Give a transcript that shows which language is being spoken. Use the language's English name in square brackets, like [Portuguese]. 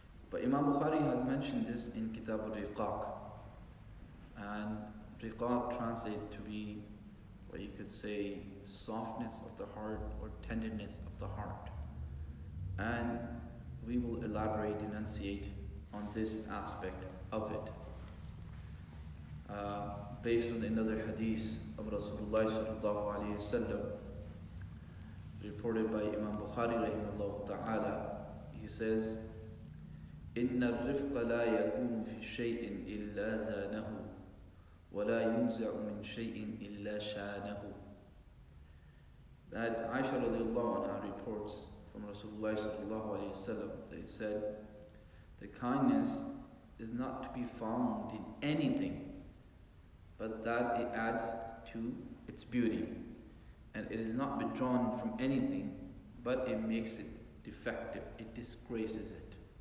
[English] But Imam Bukhari has mentioned this in Kitab al-Riqaq, and Riqaq translated to be what you could say softness of the heart or tenderness of the heart, and we will elaborate, enunciate on this aspect of it, based on another hadith of Rasulullah sallallahu alayhi wa sallam, reported by Imam Bukhari rahimahullah ta'ala. He says, [Arabic] إن الرفق لا يكون في شيء إلا زانه ولا ينزع من شيء إلا شانه. [English] That Aisha radiallahu anha reports from Rasulullah sallallahu alayhi wa sallam, they said, the kindness is not to be found in anything, but that it adds to its beauty. And it is not withdrawn from anything, but it makes it defective, it disgraces it.